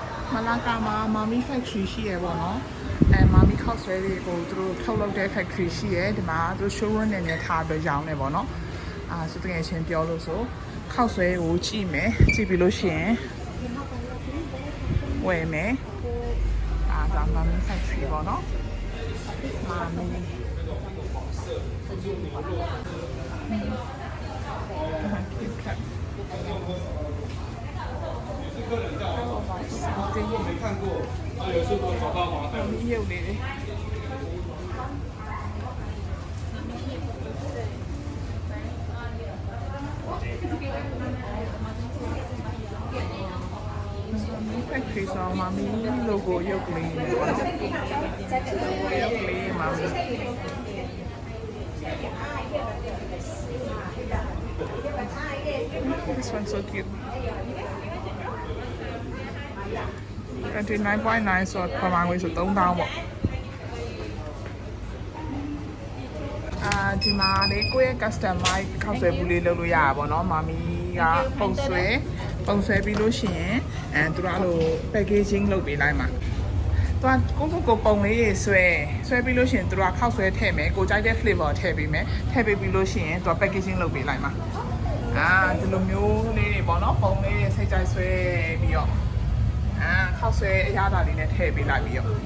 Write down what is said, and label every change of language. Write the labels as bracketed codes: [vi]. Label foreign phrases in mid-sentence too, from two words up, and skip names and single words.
[my] မလာကာမှာမာမီ factory ရှိရပေါ့နော်မာမီခောက်ဆွဲတွေကိုသူတို့ထုတ်လုပ်တဲ့ factory ရှိရဒီမှာသူ showroom နဲ့ထားပြီးရောင်းနေပေါ့နော်ဆိုတကယ်ချင်းပြောလို့ဆိုခောက်ဆွဲကိုကြည့်မယ်ကြည့်ပြီးလို့ရှိရင်ဝယ်မယ်ဒါမာမီ factory ပေါ့နော်မာမီ [zh] 没看过，有时候找到吗？有嘞。 [my] factory ဆိုမာမီ logo ရုပ်ကလေးပေါ့နော်ရုပ်ကလေးမာမီ [en] This one's so cute. [my] 29.9 ဆိုပမာငွေဆို3000ပေါ့ဒီမှာလေကိုယ့်ရဲ့ customize ခောက်ဆွဲဘူးလေးလုပ်လို့ရတာပေါ့နော်မာမီ ကပုံဆွဲပြီးလို့ရှိရင်သူတို့အဲ့လို packaging လုပ်ပေးလိုက်မှာသူကကိုပုံလေးတွေဆွဲပြီးလို့ရှိရင်သူတို့ကခောက်ဆွဲထည့်မယ်ကိုကြိုက်တဲ့ flavor ထည့်ပေးမယ်ထည့်ပေးပြီးလို့ရှိရင်သူက packaging လုပ်ပေးလိုက်မှာဒီလိုမျိုးလေးတွေပေါ့နော်ပုံလေးတွေစိတ်ကြိုက်ဆွဲပြီးတော့ခောက်ဆွဲအရသာလေးနဲ့ထည့်ပေးလိုက်ပြီးတော့